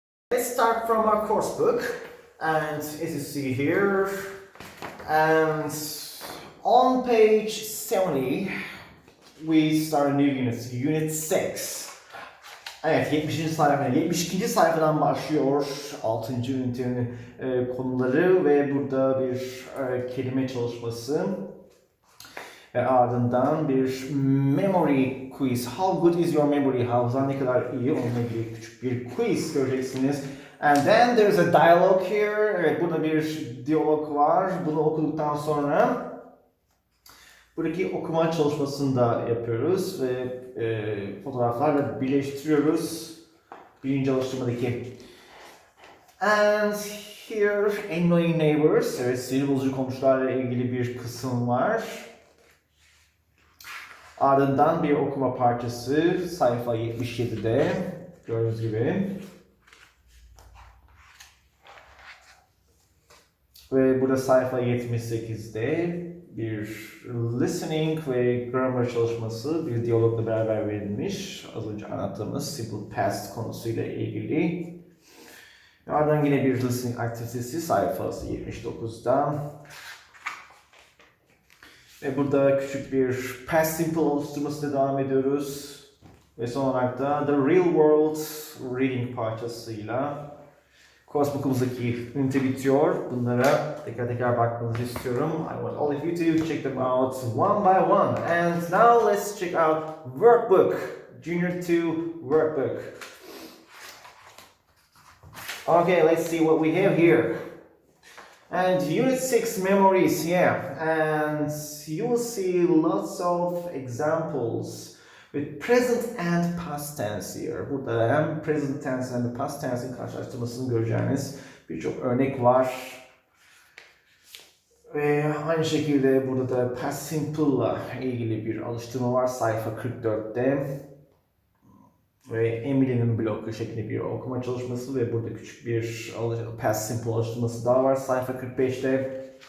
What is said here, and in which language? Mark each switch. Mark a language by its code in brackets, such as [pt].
[en] Let's start from our course book, and as you see here, and on page 70, we start a new unit, unit 6. [tr] Evet, 72. sayfadan başlıyor 6. ünitenin konuları ve burada bir kelime çalışması. Ve ardından bir [en] memory quiz. How good is your memory? [tr] Hafızan ne kadar iyi? Onunla ilgili küçük bir quiz göreceksiniz. [en] And then there's a dialogue here. [tr] Evet, burada bir diyalog var. Bunu okuduktan sonra buradaki okuma çalışmasını da yapıyoruz ve fotoğraflarla birleştiriyoruz. Birinci alıştırmadaki. [en] And here, annoying neighbors. [tr] Evet, sinir bozucu komşularla ilgili bir kısım var. Ardından bir okuma parçası sayfa 77'de gördüğünüz gibi. Ve burada sayfa 78'de bir listening ve grammar çalışması bir diyalogla beraber verilmiş. Az önce anlattığımız simple past konusuyla ilgili. Ardından yine bir listening aktivitesi sayfası 79'da. Ve burada küçük bir past simple oluşturmasıyla devam ediyoruz. Ve son olarak da The Real World Reading parçasıyla course book'umuzdaki ünite bitiyor. Bunlara tekrar bakmanızı istiyorum. [en] I want all of you to check them out one by one. And now let's check out workbook, Junior 2 workbook. Okay, let's see what we have here. And Unit 6 memories, yeah. And you will see lots of examples with present and past tense here. [tr] Burada hem present tense hem de past tense'in karşılaştırmasını göreceğiniz birçok örnek var. Ve aynı şekilde burada da past simple'la ilgili bir alıştırma var sayfa 44'te. Ve Emily'nin bloku şeklinde bir okuma çalışması ve burada küçük bir past simple alıştırması daha var sayfa 45'te.